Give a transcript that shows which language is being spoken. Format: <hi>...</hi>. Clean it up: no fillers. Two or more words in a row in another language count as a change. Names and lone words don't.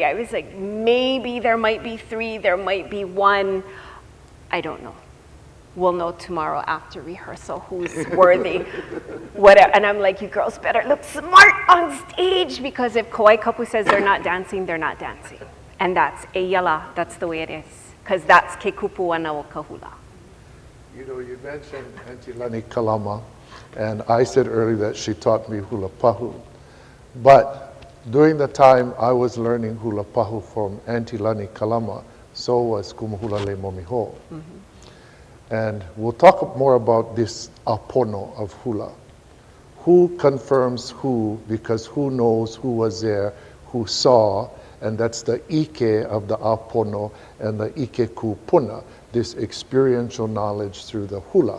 <en>I was like, maybe there might be 3, there might be 1. I don't know. We'll know tomorrow after rehearsal who's worthy. Whatever. And I'm like, you girls better look smart on stage, because if Kawaikapu says they're not dancing, they're not dancing. And that's eyala. That's the way it is. Because that's</en> <haw>ke kupuana o ka hula.</haw> <en>You know, you mentioned Auntie Lani Kalama, and I said earlier that she taught me</en> <haw>hula pahu.</haw> <en>But during the time I was learning</en> <haw>hula pahu</haw> <en>from Auntie Lani Kalama, so was kumuhula Leimomi ho. And we'll talk more about this apono of hula. Who confirms who, because who knows who was there, who saw, and that's the ike of the apono and the</en> <haw>ike kupuna,</haw> <en>this experiential knowledge through the hula.</en>